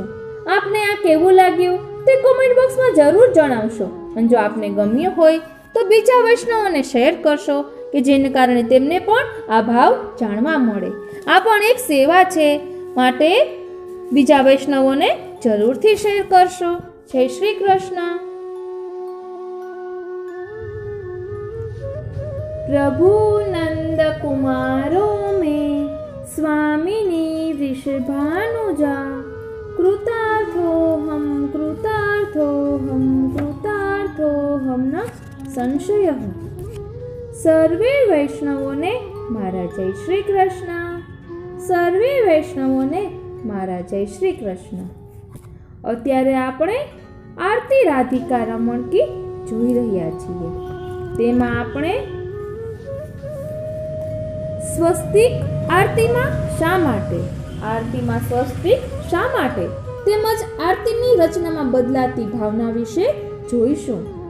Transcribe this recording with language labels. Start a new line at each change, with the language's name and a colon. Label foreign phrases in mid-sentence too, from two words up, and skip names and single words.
Gujarati: આપને આ કેવું લાગ્યું તે કોમેન્ટ બોક્સમાં જરૂર જણાવશો અને જો આપને ગમ્યું હોય તો બીજા વૈષ્ણવોને શેર કરશો કે જેને કારણે તેમને પણ આ ભાવ જાણવા મળે. આ પણ એક સેવા છે, માટે બીજા વૈષ્ણવોને જરૂરથી શેર કરશો. જય શ્રી કૃષ્ણ.
Sanskrit: પ્રભુ નંદ કુમારો में स्वामिनी वृषभानुजा कृतार्थोऽहं कृतार्थोऽहं न संशयः.
Gujarati: સર્વે વૈષ્ણવોને મારા જય શ્રી કૃષ્ણ. સર્વે વૈષ્ણવોને મારા જય શ્રી કૃષ્ણ. અત્યારે આપણે આરતી રાધિકા રમણ કી જોઈ રહ્યા છીએ. તેમાં આપણે સ્વસ્તિક આરતીમાં શા માટે, આરતીમાં સ્વસ્તિક શા માટે તેમજ આરતીની રચનામાં બદલાતી ભાવના વિશે જોઈશું.